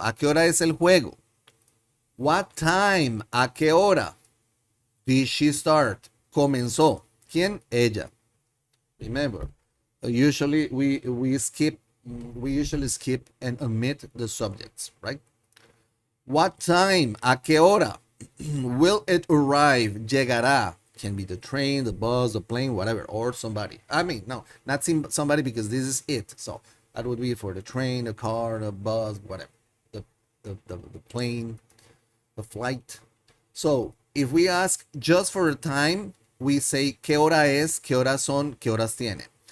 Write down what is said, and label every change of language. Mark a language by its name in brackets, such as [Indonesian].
[Spanish] ¿A qué hora es el juego? What time, a qué hora did she start? Comenzó. ¿Quién? Ella. [English] Remember, usually we usually skip and omit the subjects, right? What time? ¿A qué hora will it arrive? [Spanish] Llegará. [English] Can be the train, the bus, the plane, whatever, or somebody. I mean, no, not somebody, because this is it. So that would be for the train, the car, the bus, whatever, the plane, the flight. So if we ask just for the time, we say ¿qué hora es? ¿Qué horas son? ¿Qué horas tiene?